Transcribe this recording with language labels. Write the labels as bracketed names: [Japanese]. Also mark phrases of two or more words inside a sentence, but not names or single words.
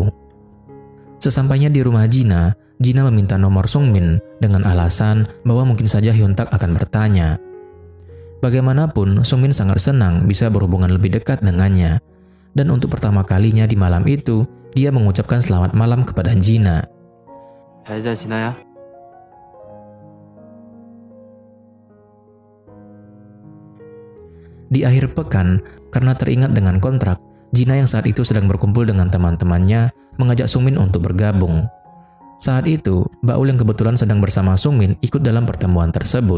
[Indonesian] Sesampainya di rumah Jina, Jina meminta nomor Sungmin dengan alasan bahwa mungkin saja Hyuntak akan bertanya. Bagaimanapun, Sungmin sangat senang bisa berhubungan lebih dekat dengannya. Dan untuk pertama kalinya di malam itu, dia mengucapkan selamat malam kepada Jina. [Korean] 잘 자시나요? [Indonesian] Di akhir pekan, karena teringat dengan kontrak, Jina yang saat itu sedang berkumpul dengan teman-temannya mengajak Sungmin untuk bergabung. Saat itu, Baul yang kebetulan sedang bersama Sungmin ikut dalam pertemuan tersebut.